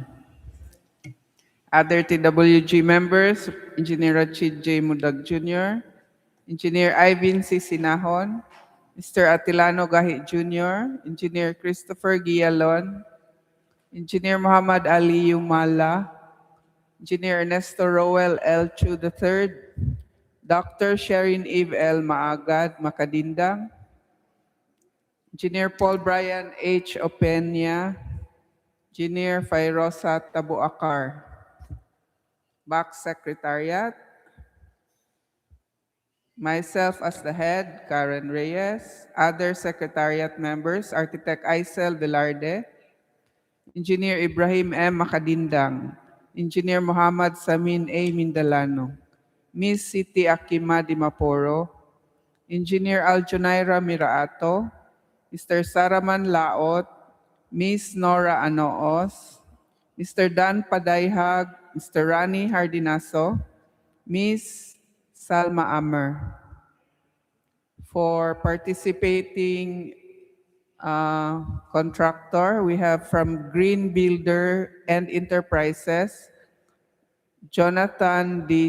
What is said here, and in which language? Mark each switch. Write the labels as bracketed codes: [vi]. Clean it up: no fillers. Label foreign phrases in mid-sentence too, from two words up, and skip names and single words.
[en] Other TWG members, Engineer Rachid J. Mudag Jr., Engineer Ivan C. Sinahon, Mr. Atilano Gahi Jr., Engineer Christopher Gialon, Engineer Muhammad Ali Yumala, Engineer Ernesto Roel L. Chu III, Dr. Sherin Eve L. Maagad Makadindang, Engineer Paul Brian H. Openya, Engineer Fairosa Tabuakar, Back Secretariat, myself as the head, Karen Reyes, other Secretariat members, Architect Aisel Velarde, Engineer Ibrahim M. Makadindang, Engineer Muhammad Samin A. Mindalano, Miss Siti Akima Dimaporo, Engineer Aljunaira Miraato, Mr. Saraman Laot, Miss Nora Anoos, Mr. Dan Padayhag, Mr. Rani Hardinaso, Miss Salma Amer. For participating contractor, we have from Green Builder and Enterprises, Jonathan D.